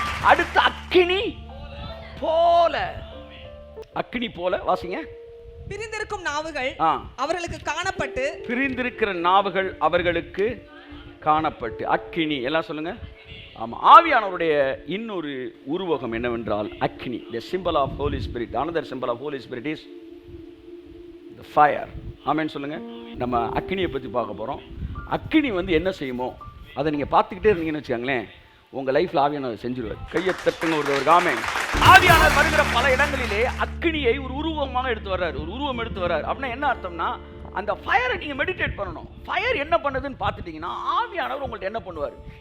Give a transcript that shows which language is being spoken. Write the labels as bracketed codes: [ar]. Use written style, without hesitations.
[ta] அடுத்து, அக்கினி போல. அக்கினி போல வாசிங்க. பிரிந்திருக்கும் நாவுகள் அவர்களுக்கு காணப்பட்டு. பிரிந்திருக்கிற நாவுகள் அவர்களுக்கு காணப்பட்டு. அக்கினி எல்லாம் சொல்லுங்க. ஆமா, ஆவியானவருடைய இன்னொரு உருவகம் என்னவென்றால் அக்கினி. [en] the symbol of holy spirit, another symbol of holy spirit is the fire. [ta] ஆமென் சொல்லுங்க. நம்ம அக்கினியை பத்தி பார்க்க போறோம். அக்கினி என்ன செய்யுமோ அதை நீங்க பார்த்துக்கிட்டே இருந்தீங்கன்னு வச்சுக்கோங்களேன், உங்க லைஃப்ல ஆவியானவர் செஞ்சிருவார். கையை தட்டுங்க ஒரு ஆமென். ஆவியானவர் வருகிற பல இடங்களிலே அக்கினியை ஒரு உருவமாக எடுத்து வர்றாரு, ஒரு உருவம் எடுத்து வர்றாரு. அப்படின்னா என்ன அர்த்தம்னா, அந்த ஃபயரை நீங்க மெடிடேட் பண்ணணும். ஃபயர் என்ன பண்ணுதுன்னு பார்த்துட்டீங்கன்னா ஆவியானவர் உங்கள்ட்ட என்ன பண்ணுவார்.